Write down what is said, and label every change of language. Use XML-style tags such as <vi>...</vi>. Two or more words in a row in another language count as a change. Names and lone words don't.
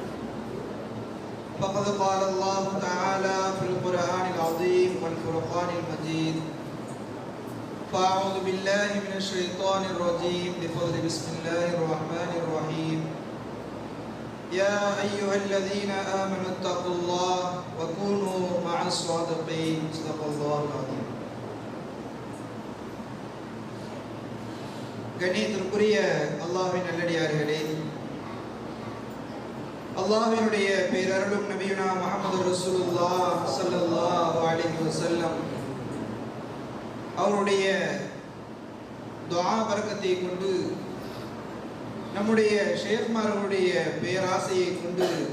<ar>فقد قال الله تعالى في القرآن العظيم والفرقان المجيد. فأعوذ بالله من الشيطان الرجيم بفضل بسم الله الرحمن الرحيم. يا أيها الذين آمنوا اتقوا الله وكونوا مع الصادقين صدق الله العظيم.</ar> <ta>கண்ணியத்திற்குரிய அல்லாஹ்வின் நல்லடியார்களே, அல்லாஹ்வினுடைய பேரருளும் நபியுனா முஹம்மது ரசூலுல்லாஹ்</ta> <ar>صلى الله عليه وسلم</ar> <ta>அவருடைய துஆ பரக்கத்தை கொண்டு நம்முடைய ஷேக்மார்களுடைய பேராசையை கொண்டு</ta>